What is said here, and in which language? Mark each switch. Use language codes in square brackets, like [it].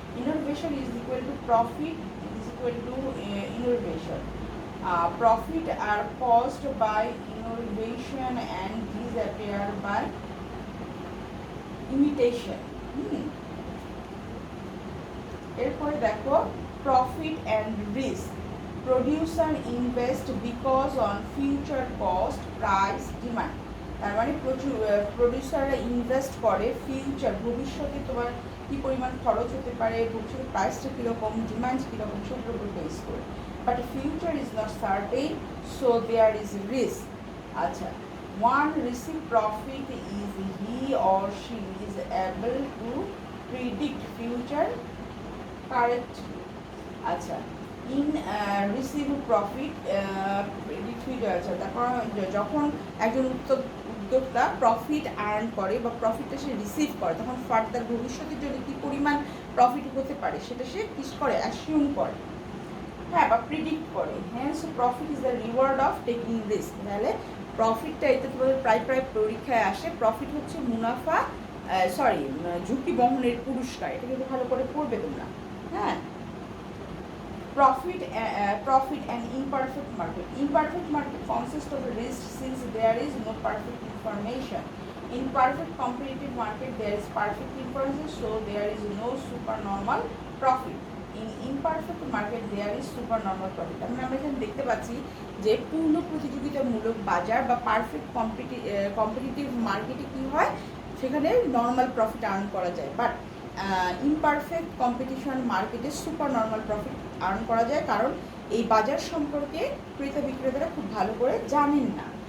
[en] Innovation is equal to profit is equal to innovation. Profit আর cost by innovation and disappear by imitation. [bn] এরপরে দেখো [en] profit and risk. Producer invest because on future cost, price, demand. [bn] তার মানে প্রচুর প্রডিউসাররা invest করে future, ভবিষ্যতে তোমার কী পরিমাণ খরচ হতে পারে, ভবিষ্যতে প্রাইসটা কীরকম, ডিমান্ড কীরকম, সেটার উপর বেস করে। [en] But future is not certain, so there is risk. আচ্ছা, one receive profit is he or she is able to predict future correctly. আচ্ছা, in receive profit predict future. [bn] আচ্ছা, তারপর যখন একজন উদ্যোক্তা প্রফিট আর্ন করে বা প্রফিটটা সে রিসিভ করে, তখন ফার্দার ভবিষ্যতের জন্য কী পরিমাণ প্রফিট হতে পারে সেটা সে কিস করে, অ্যাসিউম করে, হ্যাঁ, বা প্রিডিক্ট করে। [en] Hence profit is the reward of taking risk. [bn] তাহলে প্রফিটটা, এটা তোমাদের প্রায় পরীক্ষায় আসে, প্রফিট হচ্ছে মুনাফা, ঝুঁকি বহনের পুরস্কার। এটা কিন্তু ভালো করে পড়বে তোমরা, হ্যাঁ। [en] Profit and imperfect market. Imperfect market consists of risk since there is no perfect information. In perfect competitive market there is perfect information, so there is no supernormal profit. In imperfect market there is supernormal profit. [bn] আমরা এখানে দেখতে পাচ্ছি যে পূর্ণ প্রতিযোগিতামূলক বাজার বা perfect competitive মার্কেটে কী হয়, সেখানে নর্মাল প্রফিট আর্ন করা যায়, বাট ইমপারফেক্ট কম্পিটিশন মার্কেটে সুপার নর্মাল প্রফিট আর্ন করা যায়, কারণ এই বাজার সম্পর্কে ক্রেতা বিক্রেতারা খুব ভালো করে জানেন না।